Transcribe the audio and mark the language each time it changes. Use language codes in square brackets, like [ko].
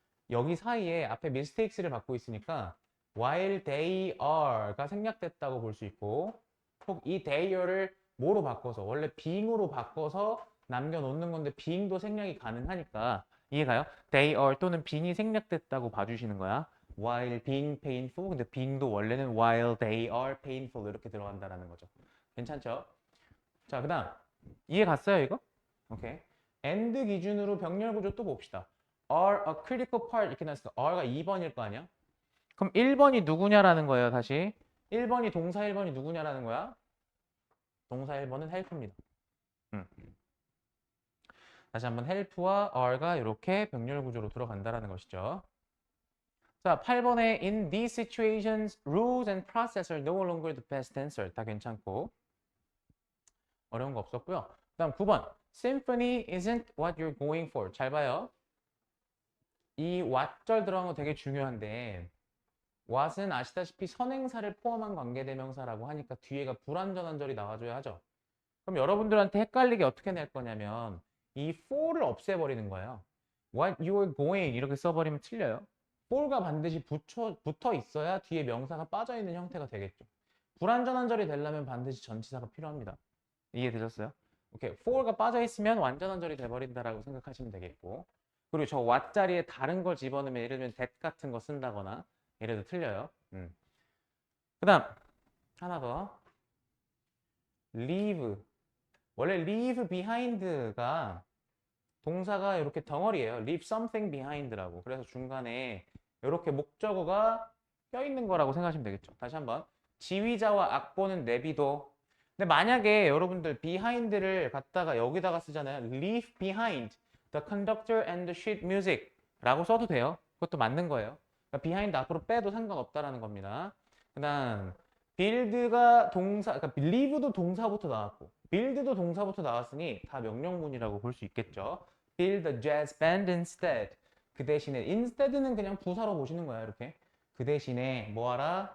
[ko] 여기 사이에 앞에 mistakes를 받고 있으니까 [en] while they are [ko] 가 생략됐다고 볼 수 있고 혹 이 they are를 뭐로 바꿔서 원래 being으로 바꿔서 남겨놓는 건데 being도 생략이 가능하니까 이해가요? [en] they are [ko] 또는 being이 생략됐다고 봐주시는 거야. [en] while being painful [ko] 근데 [en] being도 원래는 while they are painful [ko] 이렇게 들어간다라는 거죠. 괜찮죠? 자, 그 다음 이해 갔어요 이거? 오케이. and 기준으로 병렬 구조 또 봅시다. [en] are a critical part [ko] 이렇게 나왔으니까 are가 2번일 거 아니야? 그럼 1번이 누구냐라는 거예요, 다시. 1번이 동사 1번이 누구냐라는 거야? 동사 1번은 help입니다. 다시 한번 help와 are가 이렇게 병렬 구조로 들어간다라는 것이죠. 자, 8번에 [en] in these situations, rules and process are no longer the best answer. [ko] 다 괜찮고. 어려운 거 없었고요. 그 다음 9번. [en] Symphony isn't what you're going for. [ko] 잘 봐요. 이 what절 들어간 거 되게 중요한데 what은 아시다시피 선행사를 포함한 관계대명사라고 하니까 뒤에가 불완전한 절이 나와줘야 하죠. 그럼 여러분들한테 헷갈리게 어떻게 낼 거냐면 이 for를 없애버리는 거예요. [en] What you're going [ko] 이렇게 써버리면 틀려요. for가 반드시 붙어 있어야 뒤에 명사가 빠져있는 형태가 되겠죠. 불완전한 절이 되려면 반드시 전치사가 필요합니다. 이해되셨어요? 오케이. for가 빠져있으면 완전한 절이 돼버린다라고 생각하시면 되겠고 그리고 저 what 자리에 다른 걸 집어넣으면 예를 들면 that 같은 거 쓴다거나 이래도 틀려요. 그 다음 하나 더 leave 원래 leave behind가 동사가 이렇게 덩어리예요. [en] leave something behind라고. [ko] 그래서 중간에 이렇게 목적어가 껴있는 거라고 생각하시면 되겠죠. 다시 한번. 지휘자와 악보는 내비둬. 근데 만약에 여러분들 behind를 갖다가 여기다가 쓰잖아요. [en] leave behind the conductor and the sheet music [ko] 라고 써도 돼요. 그것도 맞는 거예요. 그러니까 behind 앞으로 빼도 상관없다라는 겁니다. 그 다음 build가 동사, 그러니까 leave도 동사부터 나왔고 build도 동사부터 나왔으니 다 명령문이라고 볼 수 있겠죠. [en] build a jazz band instead. [ko] 그 대신에 instead는 그냥 부사로 보시는 거야. 이렇게. 그 대신에 뭐하라?